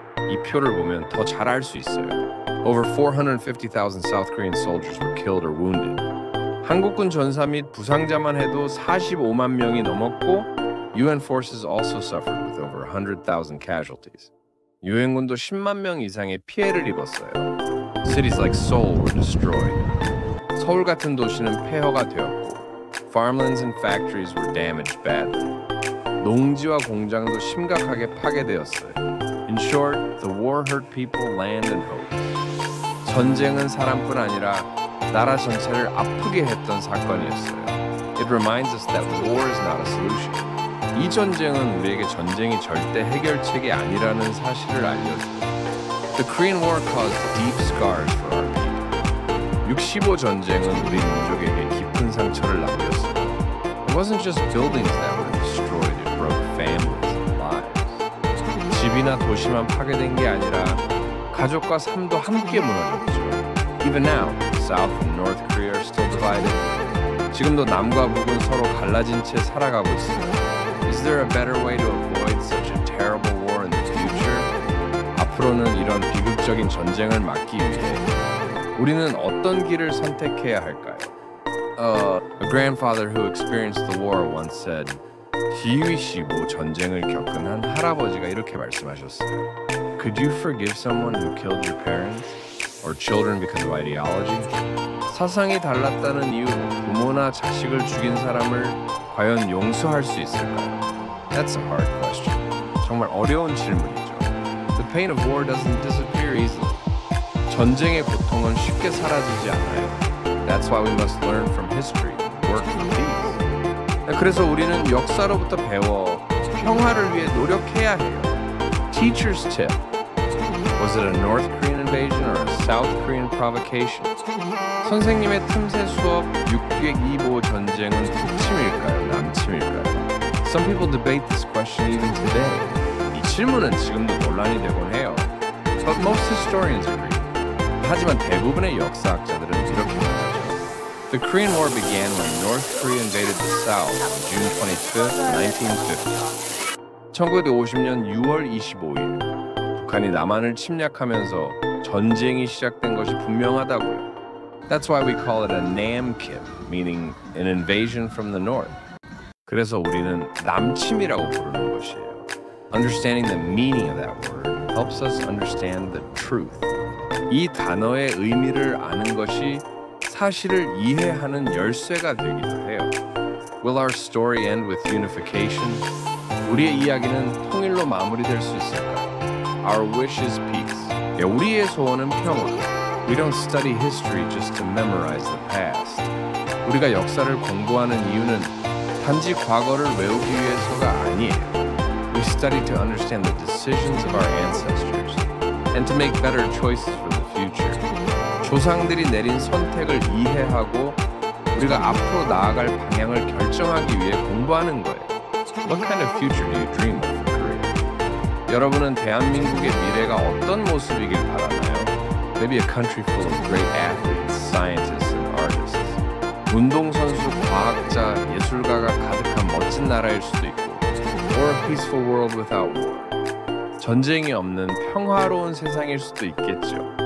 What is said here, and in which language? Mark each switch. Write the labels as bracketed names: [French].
[Korean] 이 표를 보면 더 잘 알 수 있어요. [English] Over 450,000 South Korean soldiers were killed or wounded. [Korean] 한국군 전사 및 부상자만 해도 45만 명이 넘었고 [English] UN forces also suffered with over 100,000 casualties. [Korean] 유엔군도 10만 명 이상의 피해를 입었어요. [English] Cities like Seoul were destroyed. [Korean] 서울 같은 도시는 폐허가 되었고 [English] farmlands and factories were damaged badly. [Korean] 농지와 공장도 심각하게 파괴되었어요. [English] In short, the war hurt people, land and hope. [Korean] 전쟁은 사람뿐 아니라 나라 전체를 아프게 했던 사건이었어요. [English] It reminds us that war is not a solution. [Korean] 이 전쟁은 우리에게 전쟁이 절대 해결책이 아니라는 사실을 알려줘요. [English] The Korean War caused deep scars for our people. [Korean] 6.25 전쟁은 우리 민족에게 깊은 상처를 남겼어요. [English] It wasn't just buildings that were destroyed, it broke families and lives. [Korean] 집이나 도시만 파괴된 게 아니라 가족과 삶도 함께 무너졌죠. [English] Even now, South and North Korea are still divided. [Korean] 지금도 남과 북은 서로 갈라진 채 살아가고 있어요. [English] Is there a better way to avoid such a terrible war in the future? [Korean] 앞으로는 이런 비극적인 전쟁을 막기 위해 우리는 어떤 길을 선택해야 할까요? [English] A grandfather who experienced the war once said, [Korean] 12.25 전쟁을 겪은 한 할아버지가 이렇게 말씀하셨어요. [English] could you forgive someone who killed your parents? Or children because of ideology? [Korean] 사상이 달랐다는 이유로 부모나 자식을 죽인 사람을 과연 용서할 수 있을까요? [English] That's a hard question. [Korean] 정말 어려운 질문이죠. [English] The pain of war doesn't disappear easily. [Korean] 전쟁의 고통은 쉽게 사라지지 않아요. [English] That's why we must learn from history, work for peace. [Korean] 그래서 우리는 역사로부터 배워 평화를 위해 노력해야 해요. [English] Teacher's tip. Was it a North Korean invasion or a South Korean provocation? [Korean] 선생님의 틈새 수업 602보 전쟁은 북침일까요? 남침일까요? [English] Some people debate this question even today. [Korean] 이 질문은 지금도 논란이 되곤 해요. [English] But most historians agree. [Korean] 하지만 대부분의 역사학자들은 이렇게 말하죠. [English] The Korean War began when North Korea invaded the South on June 25, 1950. [Korean] 1950년 6월 25일, 북한이 남한을 침략하면서 전쟁이 시작된 것이 분명하다고요. [English] That's why we call it a Namkim, meaning an invasion from the north. [Korean] 그래서 우리는 남침이라고 부르는 것이에요. [English] Understanding the meaning of that word helps us understand the truth. [Korean] 이 단어의 의미를 아는 것이 사실을 이해하는 열쇠가 되기도 해요. [English] Will our story end with unification? [Korean] 우리의 이야기는 통일로 마무리될 수 있을까요? [English] Our wish is peace. [Korean] 우리의 소원은 평화. [English] We don't study history just to memorize the past. [Korean] 우리가 역사를 공부하는 이유는 단지 과거를 외우기 위해서가 아니에요. [English] We study to understand the decisions of our ancestors and to make better choices for the future. [Korean] 조상들이 내린 선택을 이해하고 우리가 앞으로 나아갈 방향을 결정하기 위해 공부하는 거예요. [English] What kind of future do you dream of for Korea? [Korean] 여러분은 대한민국의 미래가 어떤 모습이길 바라나요? [English] Maybe a country full of great athletes, scientists, and artists. [Korean] 운동선수, 과학자, 예술가가 가득한 멋진 나라일 수도 있고 [English] Or a peaceful world without war. [Korean] 전쟁이 없는 평화로운 세상일 수도 있겠죠.